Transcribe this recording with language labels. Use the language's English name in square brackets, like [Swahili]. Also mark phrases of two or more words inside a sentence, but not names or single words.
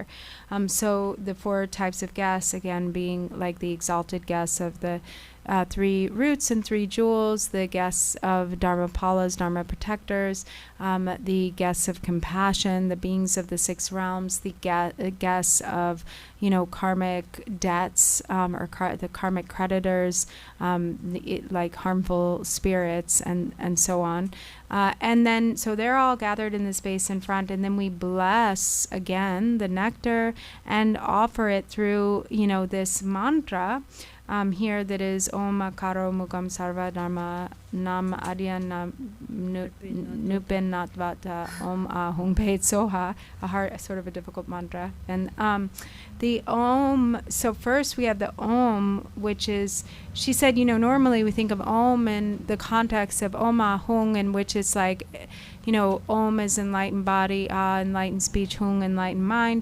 [English] So the four types of guests, again, being like the exalted guests of the 3 roots and 3 jewels, the guests of Dharmapalas, Dharma protectors, the guests of compassion, the beings of the 6 realms, the guests of, karmic debts, or the karmic creditors, like harmful spirits and so on. And then, so they're all gathered in the space in front, and then we bless again the nectar and offer it through, this mantra here that is [Sanskrit] Om Akaro Mugam Sarva Dharma Nam Adya Nam Nupin Natvata Om Ahung Peit Soha, [English] sort of a difficult mantra. And the Om, so first we have the Om, which is, she said, normally we think of Om in the context of [Sanskrit] Om Ahung, [English] in which it's like, Om is enlightened body, Ah enlightened speech, Hung enlightened mind.